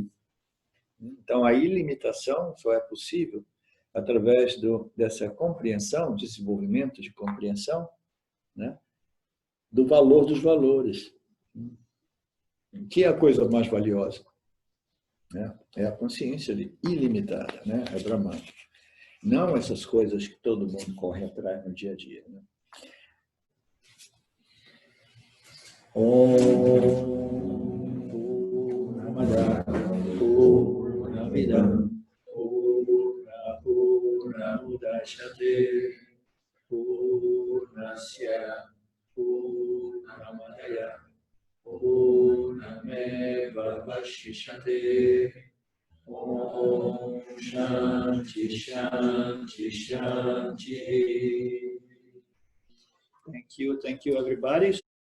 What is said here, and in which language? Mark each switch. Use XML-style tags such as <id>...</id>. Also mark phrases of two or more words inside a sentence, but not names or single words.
<pt>Então, a ilimitação só é possível através dessa compreensão, desenvolvimento de compreensão, né, do valor dos valores. O que é a coisa mais valiosa? É a consciência ilimitada, né? É Brahman. Não essas coisas que todo mundo corre atrás no dia a dia. Né?</pt> <sa>Purnamidam Purnamudachyate Purnasya Purnamadaya Purnameva Vashishyate Om Shanti Shanti Shanti.</sa> <en>Thank you everybody.</en>